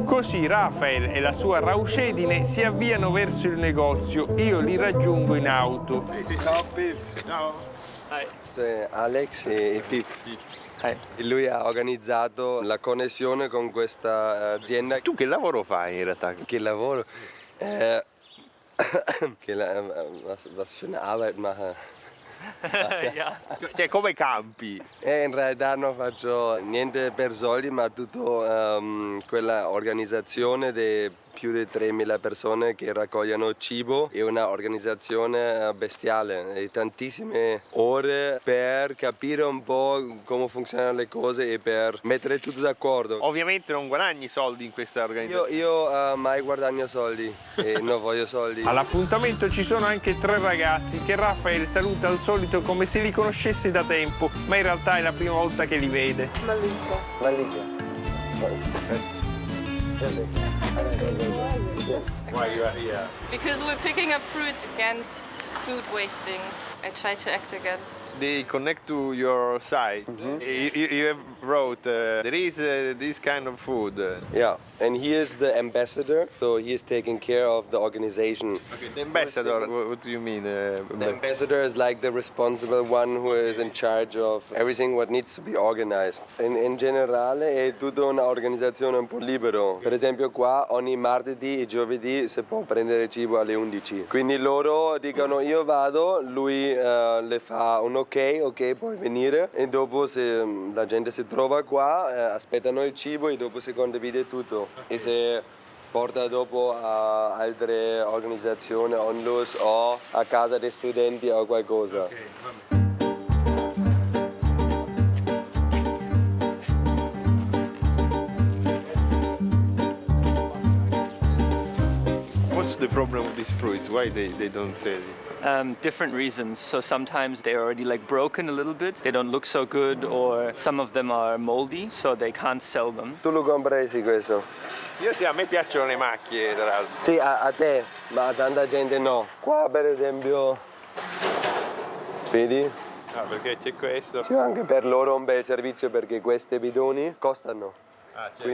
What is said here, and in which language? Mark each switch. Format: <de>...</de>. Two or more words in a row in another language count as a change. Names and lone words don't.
<it>Così Rafael e la sua raucedine si avviano verso il negozio. Io li raggiungo in auto. Ciao Pip. Ciao. Cioè Alex e Pip. Lui ha organizzato la connessione con questa azienda. Tu che lavoro fai in realtà? Che lavoro?</it> <de>Was für eine Arbeit mache.</de> <it>Cioè come campi? In realtà non faccio niente per soldi, ma tutto quella organizzazione di più di 3.000 persone che raccogliano cibo, è una organizzazione bestiale, e tantissime ore per capire un po' come funzionano le cose e per mettere tutto d'accordo. Ovviamente non guadagni soldi in questa organizzazione. Io mai guadagno soldi e non voglio soldi. All'appuntamento ci sono anche 3 ragazzi che Rafael saluta al solito come se li conoscesse da tempo, ma in realtà è la prima volta che li vede. Malika.</it> <en>Because we're picking up fruits against food wasting. I try to act against. They connect to your site. You have wrote there is this kind of food. Yeah. And he is the ambassador, so he is taking care of the organization. Okay, the ambassador, what do you mean? The ambassador is like the responsible one who is in charge of everything what needs to be organized.</en> <it>In generale è tutta un'organizzazione un po' libero. Per esempio qua ogni martedì e giovedì si può prendere cibo alle 11. Quindi loro dicono io vado, lui le fa un ok, puoi venire e dopo se la gente si trova qua aspettano il cibo e dopo si condivide tutto. E se porta dopo a altre organizzazioni, onlus o a casa dei studenti o qualcosa.</it> <en>What's the problem with these fruits? Why they don't sell it? Different reasons. So sometimes they're already like broken a little bit. They don't look so good, or some of them are moldy, so they can't sell them.</en> <it>Tu lo compreresti questo? Io sì, a me piacciono le macchie, tra l'altro. Sì, a te, ma a tanta gente no. Qua per esempio, vedi? Ah, perché c'è questo. Sì, anche per loro un bel servizio perché questi bidoni costano. Ah, certo.</it>